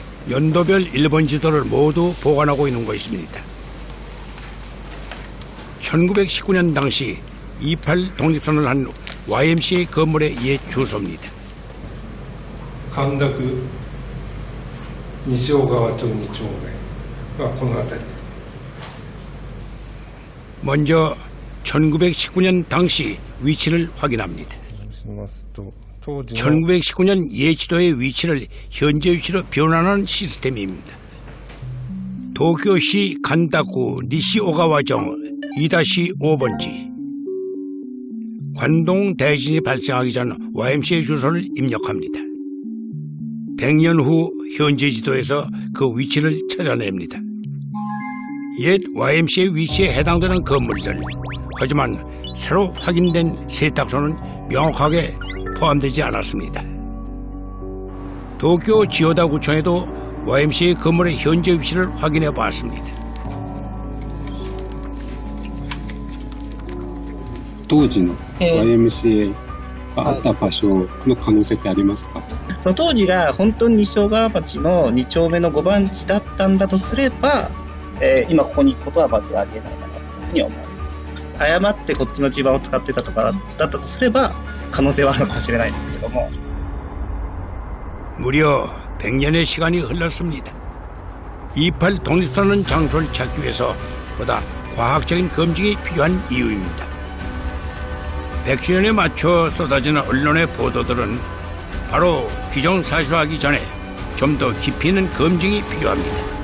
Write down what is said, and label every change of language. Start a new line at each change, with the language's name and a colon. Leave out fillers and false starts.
Korean: 연도별 일본 지도를 모두 보관하고 있는 것입니다. 1919년 당시 28 독립선언을 한 YMCA 건물의 옛 주소입니다.
Japanese: 神田区西小川町2丁目がこの辺りです。
Korean: 먼저 1919년 당시 위치를 확인합니다. 1919년 예지도의 위치를 현재 위치로 변환하는 시스템입니다. 도쿄시 간다구 니시오가와정 2-5번지. 관동 대지진이 발생하기 전 YMCA 주소를 입력합니다. 100년 후 현재 지도에서 그 위치를 찾아냅니다. 옛 YMCA 위치에 해당되는 건물들, 하지만 새로 확인된 세탁소는 명확하게 포함되지 않았습니다. 도쿄 지오다 구청에도 YMCA 건물의 현재 위치를 확인해 봤습니다.
Japanese: 当時の YMCA があった場所の可能性ってありますか？その当時が本当に西小川町の2丁目の5番地だったんだとすれば、今ここに行くことはまずありえないかなというふうに思います。誤ってこっちの地盤を使ってたとかだったとすれば可能性はあるかもしれないんですけども
Korean: 무려 100년의 시간이 흘렀습니다. 이팔 독립선언 장소를 찾기 위해서 보다 과학적인 검증이 필요한 이유입니다. 100주년에 맞춰 쏟아지는 언론의 보도들은 바로 기정사실화하기 전에 좀 더 깊이 있는 검증이 필요합니다.